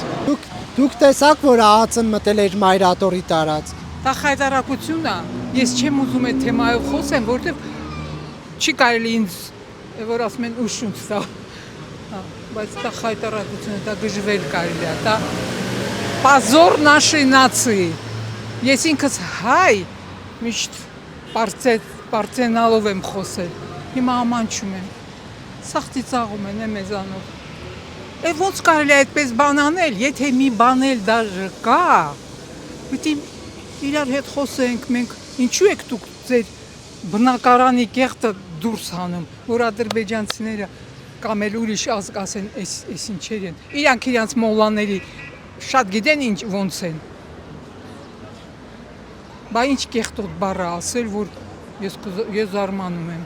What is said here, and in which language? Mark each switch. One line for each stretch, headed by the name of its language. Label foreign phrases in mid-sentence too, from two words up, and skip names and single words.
Armenian: Դուք տեսաք, որ ԱԱՑ-ն մտել էր Մայրաթորի տարածք։ Դա խայտարակություն է։ Ես չեմ ուզում այդ թեմայով խոսեմ, որովհետև չի կարելի ինձ, որ ասում են ուշունց դա։ Բայց դա խայտարակություն է, դա գժվել կարելի է, դա
Russian: позор нашей нации։
Armenian: Ես ինքս հայ միշտ պարծենալով եմ խոսել։ Հիմա ամանչում եմ։ Սաղ ծիծաղում են մեզանով։ Ոնց կարելի է այդպես բան անել, եթե մի բան էլ դաժե կա, պիտի իրար հետ խոսենք, մենք ինչու եք դուք ձեր բնակարանի կեղտը դուրս հանում, որ ադրբեջանցիները կամ էլ ուրիշ ազգ ասեն, այս ինչեր են։ Իրանք մոլաների շատ գիտեն ինչ ոնց են։ Բա ինչ կեղտոտ բառը ասել, որ ես զարմանում եմ։